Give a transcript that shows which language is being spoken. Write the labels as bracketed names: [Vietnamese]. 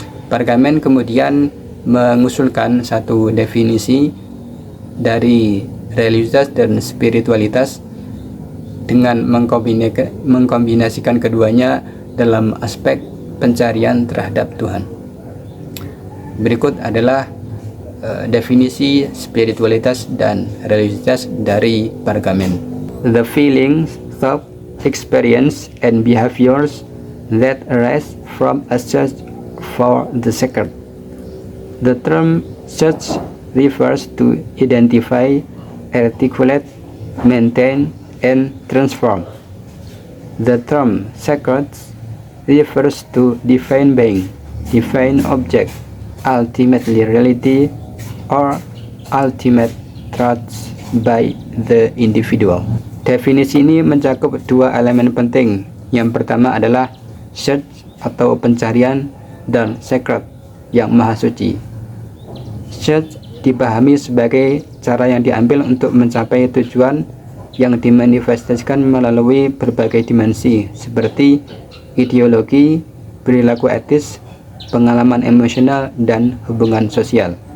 [Indonesian] Pergamen kemudian mengusulkan satu definisi dari religiusitas dan spiritualitas dengan mengkombinasikan keduanya dalam aspek pencarian terhadap Tuhan. Berikut adalah definisi spiritualitas dan religiusitas dari Pergamen. [English] The feelings, thought, experience, and behaviors that arise from a search for the sacred. The term search refers to identify, articulate, maintain, and transform. The term sacred refers to divine being, divine object, ultimately reality, or ultimate truths by the individual. [Indonesian] Definisi ini mencakup dua elemen penting. Yang pertama adalah search atau pencarian, dan sacred yang maha suci. Search dipahami sebagai cara yang diambil untuk mencapai tujuan yang dimanifestasikan melalui berbagai dimensi seperti ideologi, perilaku etis, pengalaman emosional, dan hubungan sosial.